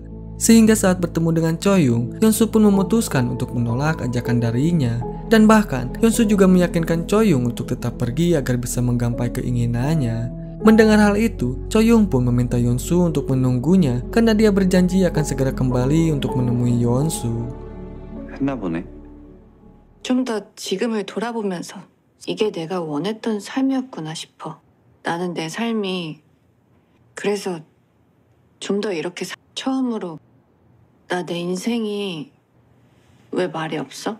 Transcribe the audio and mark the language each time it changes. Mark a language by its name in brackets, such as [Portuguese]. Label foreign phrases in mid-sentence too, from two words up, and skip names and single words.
[Indonesian] Sehingga saat bertemu dengan Choyung, Yeonsu pun memutuskan untuk menolak ajakan darinya. Dan bahkan, Yeonsu juga meyakinkan Choyung untuk tetap pergi agar bisa menggapai keinginannya. Mendengar hal itu, Choyung pun meminta Yeonsu untuk menunggunya karena dia berjanji akan segera kembali untuk menemui Yeonsu. [Korean] 했나 보네. 좀 더 지금을 돌아보면서 이게 내가 원했던 삶이었구나 싶어. 나는 내 삶이 그래서 좀 더 이렇게 처음으로 나 내 인생이 왜 말이 없어?